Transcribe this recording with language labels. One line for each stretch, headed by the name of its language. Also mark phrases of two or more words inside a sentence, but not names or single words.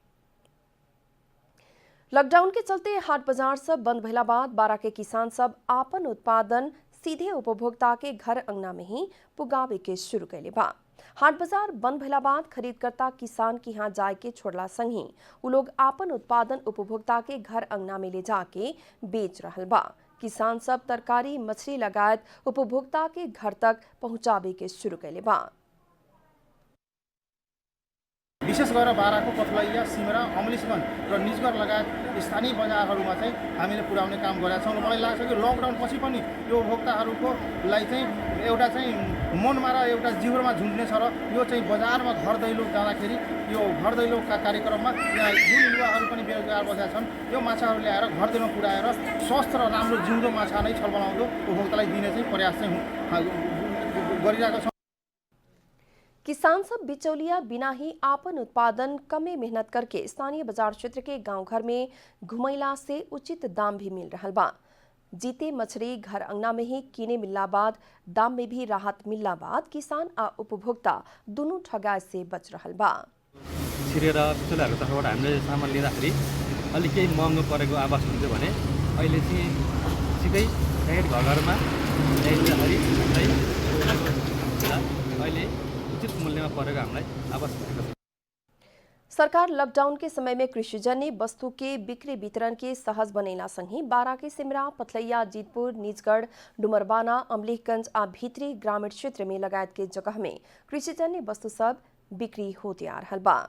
Bhojpuri: लॉकडाउन के चलते हाट बाजार सब बंद भइला बाद बारा के किसान सब आपन उत्पादन सीधे उपभोक्ता के घर अंगना में ही पुगावे के शुरू कैले बा। हाट बाजार बंद भइला बाद खरीदकर्ता किसान के यहाँ जाए के छोड़ला संग ही उ लोग आपन उत्पादन उपभोक्ता के घर अंगना में ले जाके बेच रहल बा। किसान सब तरकारी, मछली लगायत उपभोक्ता के घर तक पहुंचावे के शुरू कैले बा।
Nepali: विशेष गरेर बाराको पथलैया, सिमरा, अमलिसगञ्ज र निजगढ लगायत स्थानीय बजारहरूमा चाहिँ हामीले पुर्याउने काम गरेका छौँ। मलाई लाग्छ कि लकडाउन पछि पनि यो उपभोक्ताहरूको लागि चाहिँ एउटा चाहिँ मनमा र एउटा जिउरमा झुन्ड्ने छ र यो चाहिँ बजारमा घर दैलो जाँदाखेरि यो घर दैलोका कार्यक्रममा यहाँ जुन युवाहरू पनि बेरोजगार बसेका छन् यो माछाहरू ल्याएर घर दैलोमा पुर्याएर स्वस्थ र राम्रो जिउँदो माछा नै छलफलाउँदो उपभोक्तालाई दिने चाहिँ प्रयास चाहिँ गरिरहेको छौँ।
Bhojpuri: किसान सब बिचौलिया बिना ही आपन उत्पादन कमे मेहनत करके स्थानीय बाजार क्षेत्र के गांव घर में घुमैला से उचित दाम भी मिल रहा बा। जीते मछली घर अंगना में ही किने मिलला बाद दाम में भी राहत मिलला बाद किसान आ उपभोक्ता दोनों ठगाई से बच रहा बा।
Nepali: छिरेर बिचौलियाहरूको तर्फबाट हामीले सामान लिँदाखेरि अलिक केही महँगो परेको आवाज हुन्थ्यो भने अहिले चाहिँ सिधै डाइरेक्ट घरघरमा ल्याइदिँदाखेरि अहिले उचित मूल्यमा परेको हामीलाई आवाज हुँदैन।
Bhojpuri: सरकार लॉकडाउन के समय में कृषिजन्य वस्तु के बिक्री वितरण के सहज बनैला संगी बारा के सिमरा, पथलैया, जीतपुर, निजगढ़, डुमरबाना, अमलेखगंज आ भीतरी ग्रामीण क्षेत्र में लगायत के जगह में कृषिजन्य वस्तु सब बिक्री होते आ रहा बा।